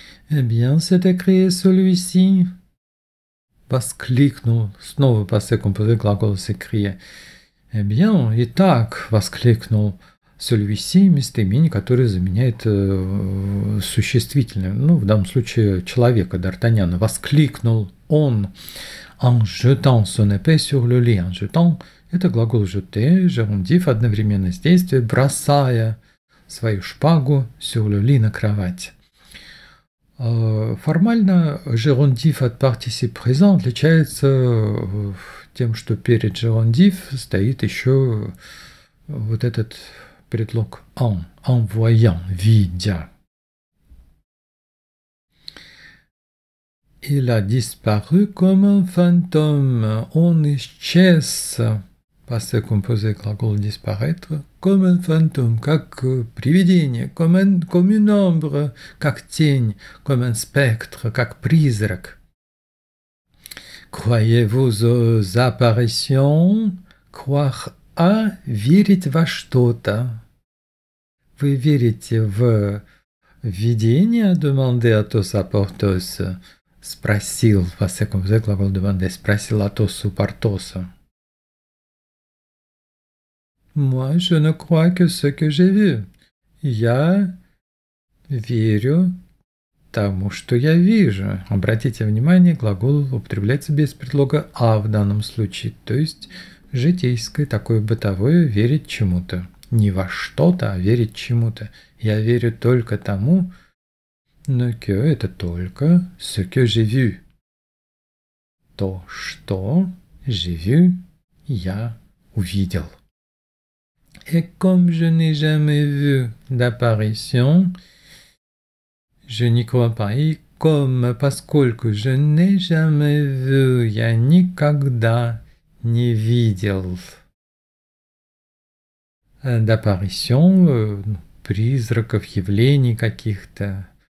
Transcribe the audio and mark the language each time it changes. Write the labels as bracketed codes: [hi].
[fr] Eh bien, s'est écrié celui-ci. [ru] Воскликнул, снова [fr] passé composé глагол s'écrier. Eh bien, [ru] итак, воскликнул celui-ci местоимение, которое заменяет существительное. Ну, в данном случае человека, Д'Артаньяна. Воскликнул он [fr] en jetant son épée sur le lit. En jetant – [ru] это глагол [fr] jeter, gerundiv [ru] одновременно с действием, бросая свою шпагу [fr] sur le lit [ru] на кровать. Формально gerundiv от participe présent отличается тем, что перед gerundiv стоит еще вот этот предлог en, voyant, видя. [fr] Il a disparu comme un fantôme. [ru] Он исчез. [fr] Passé composé глагол disparaître. Comme un fantôme, [ru] как привидение. [fr] Comme une ombre, [ru] как тень. [fr] Comme un spectre, [ru] как призрак. [fr] Croyez-vous aux apparitions? Croire à [ru] верить во что-то. Вы верите в видение? [fr] Demandé Athos à Porthos. [ru] Спросил, passé composé глагол demander, спросил Атос у Портоса. [fr] Moi, je ne crois que ce que j'ai vu. [ru] Я верю тому, что я вижу. Обратите внимание, глагол употребляется без предлога «а» в данном случае, то есть житейское, такое бытовое верить чему-то. Не во что-то, а верить чему-то. Я верю только тому, но que это только [fr] ce que j'ai vu. [ru] То, что [fr] j'ai vu, [ru] я увидел. [fr] Et comme je n'ai jamais vu d'apparition, je n'y crois pas. [ru] И comme, поскольку [fr] je n'ai jamais vu, [ru] я никогда не видел [fr] d'apparition, [ru] призраков, явлений каких-то.